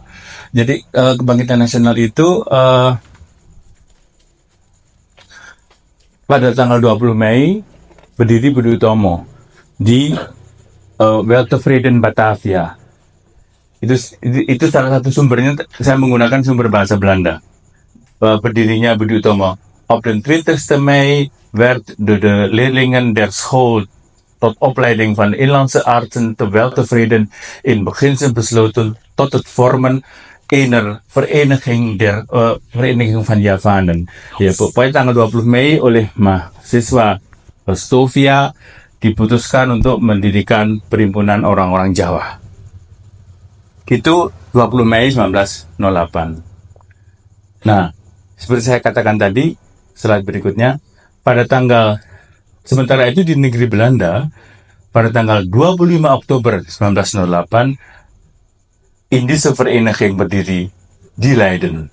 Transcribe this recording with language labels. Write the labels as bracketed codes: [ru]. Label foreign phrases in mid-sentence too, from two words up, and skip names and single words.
[id] Jadi kebangkitan nasional itu pada tanggal 20 Mei berdiri Budi Utomo di Weltevreden Batavia. Itu salah satu sumbernya. Saya menggunakan sumber bahasa Belanda. Berdirinya Budi Utomo. [nl] Op den 20 Mei werd de leerlingen der school tot opleiding van inlandse artsen te Weltevreden in beginsel besloten tot het vormen eener vereniging van Javanen. [id] Ya, pokoknya tanggal 20 Mei oleh mahasiswa Stovia diputuskan untuk mendirikan perhimpunan orang-orang Jawa. Itu 20 Mei 1908. Nah, seperti saya katakan tadi, slide berikutnya, sementara itu di negeri Belanda, pada tanggal 25 Oktober 1908, Indische Vereniging berdiri di Leiden.